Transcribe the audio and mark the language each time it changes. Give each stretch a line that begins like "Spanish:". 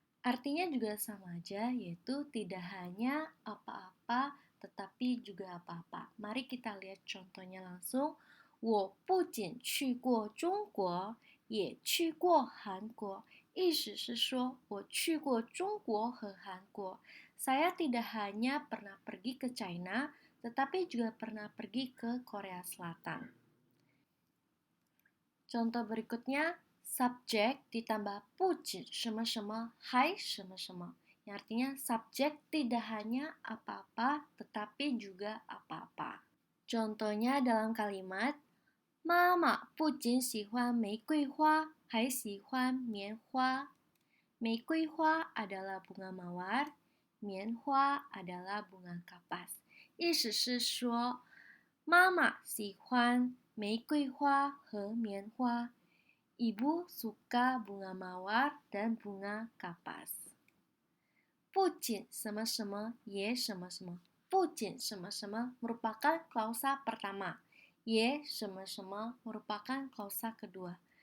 Indonesian: Artinya juga sama aja, yaitu tidak hanya apa-apa, tetapi juga apa-apa. Mari kita lihat contohnya langsung.
Chinese: 我不仅去过中国，也去过韩国。意思是说，我去过中国和韩国。
Indonesian: Saya tidak hanya pernah pergi ke China, tetapi juga pernah pergi ke Korea Selatan. Contoh berikutnya, subjek ditambah pucin sama-sama hai sama-sama. Yang artinya subjek tidak hanya apa-apa, tetapi juga apa-apa. Contohnya dalam kalimat,
Chinese: 妈妈不仅喜欢玫瑰花，还喜欢棉花。
Indonesian: 玫瑰花 adalah bunga mawar, 棉花 adalah bunga kapas.
Chinese: 意思是说，妈妈喜欢玫瑰花和棉花.
Indonesian: Ibu suka bunga mawar dan bunga kapas. 不
Chinese: 不仅什么什么也什么什么，不仅什么什么
Indonesian: merupakan klausa pertama,
Chinese: ye 什么什么
Indonesian: merupakan klausa kedua.